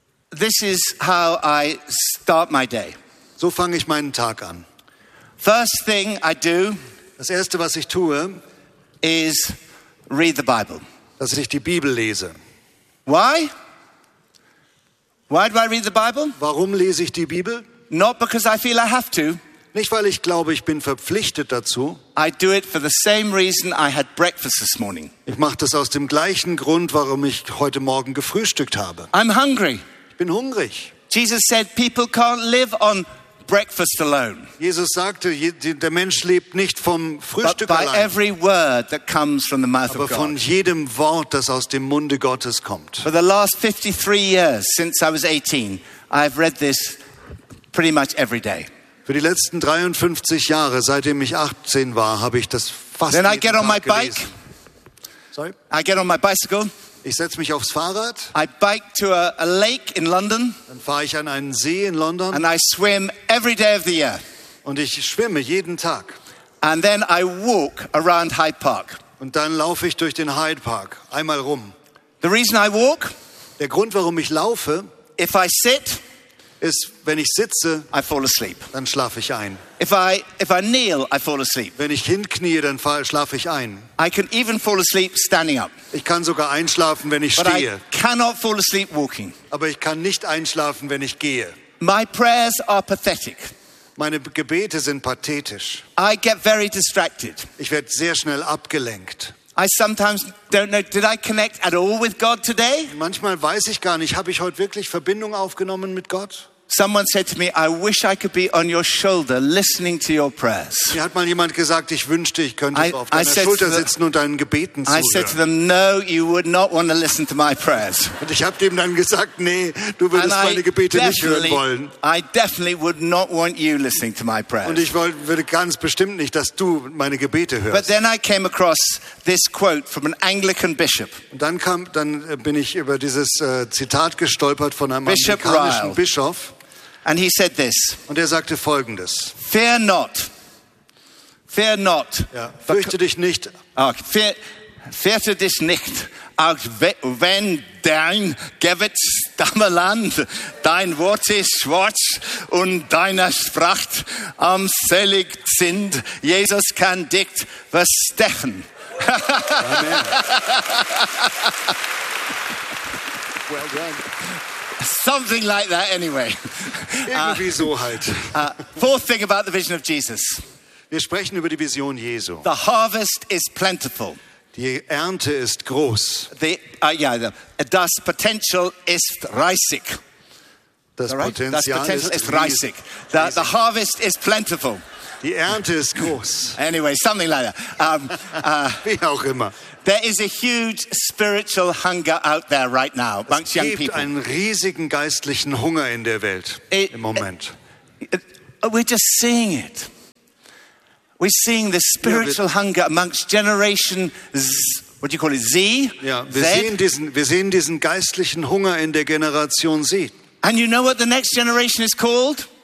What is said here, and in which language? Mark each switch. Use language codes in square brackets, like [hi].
[en] This is how I start my day. [de] So fange ich meinen Tag an. [en] First thing I do, [de] das erste, was ich tue, [en] is read the Bible. [de] Dass ich die Bibel lese. [en] Why? Why do I read the Bible? [de] Warum lese ich die Bibel? [en] Not because I feel I have to. [de] Nicht weil ich glaube, ich bin verpflichtet dazu. [en] I do it for the same reason I had breakfast this morning. [de] Ich mache das aus dem gleichen Grund, warum ich heute Morgen gefrühstückt habe. [en] I'm hungry. [de] Ich bin hungrig. [en] Jesus said, people can't live on breakfast alone. [de] Jesus sagte, der Mensch lebt nicht vom Frühstück allein. [en] But by every word that comes from the mouth of God. [de] Aber von jedem Wort, das aus dem Munde Gottes kommt. [en] For the last 53 years since I was 18, I've read this pretty much every day. [de] Für die letzten 53 Jahre, seitdem ich 18 war, habe ich das fast jeden Tag gelesen. [en] Then I get on my bike. Sorry. I get on my bicycle. [de] Ich setz mich aufs Fahrrad. [en] I bike to a lake in London. [de] Dann fahre ich an einen See in London. [en] And I swim every day of the year. [de] Und ich schwimme jeden Tag. [en] And then I walk around Hyde Park. [de] Und dann laufe ich durch den Hyde Park einmal rum. [en] The reason I walk, [de] der Grund, warum ich laufe, [en] if I sit, [de] ist, wenn ich sitze, [en] I fall asleep. [de] Dann schlafe ich ein. [en] If I kneel, I fall asleep. [de] Wenn ich hinknie, dann schlafe ich ein. [en] I can even fall asleep standing up. [de] Ich kann sogar einschlafen, wenn ich [en] But [de] stehe. [en] I cannot fall asleep walking. [de] Aber ich kann nicht einschlafen, wenn ich gehe. [en] My prayers are pathetic. [de] Meine Gebete sind pathetisch. [en] I get very distracted. [de] Ich werde sehr schnell abgelenkt. [en] I sometimes don't know, did I connect at all with God today? [de] Manchmal weiß ich gar nicht, habe ich heute wirklich Verbindung aufgenommen mit Gott? [en] Someone said to me, I wish I could be on your shoulder listening to your prayers. [de] Mir hat mal jemand gesagt, ich wünschte, ich könnte auf deiner Schulter sitzen und deinen Gebeten zuhören. [en] I said to them, no, you would not want to listen to my prayers. [de] Und ich habe dem dann gesagt, nee, du würdest meine Gebete nicht hören wollen. [en] I definitely would not want you listening to my prayers. [de] Und ich würde ganz bestimmt nicht, dass du meine Gebete hörst. [en] But then I came across this quote from an Anglican bishop. [de] Und dann bin ich über dieses Zitat gestolpert von einem anglikanischen Bischof. [en] And he said this. [de] Und sagte Folgendes. [en] Fear not. Fear not. [de] Ja, fürchte dich nicht. Fürchte dich nicht. Auch wenn dein Gebet stammeland, dein Wort ist schwarz und deine Sprache armselig sind, Jesus kann dich verstechen. [en] Amen. Well done. Something like that anyway. [de] Irgendwie so halt. [en] Fourth thing about the vision of Jesus. [de] Wir sprechen über die Vision Jesu. [en] The harvest is plentiful. [de] Die Ernte ist groß. Das Potential ist reißig. Das Potential ist reißig. [en] The harvest is plentiful. [de] Die Ernte ist groß. [en] Anyway, something like that. [de] Wie auch immer. [en] There is a huge spiritual hunger out there right now amongst young people. [de] Es gibt einen riesigen geistlichen Hunger in der Welt im Moment. [en] We're just seeing it. We're seeing the spiritual hunger amongst Generation Z. [de] Wir sehen diesen geistlichen Hunger in der Generation Z. [en] And you know what the next generation is called?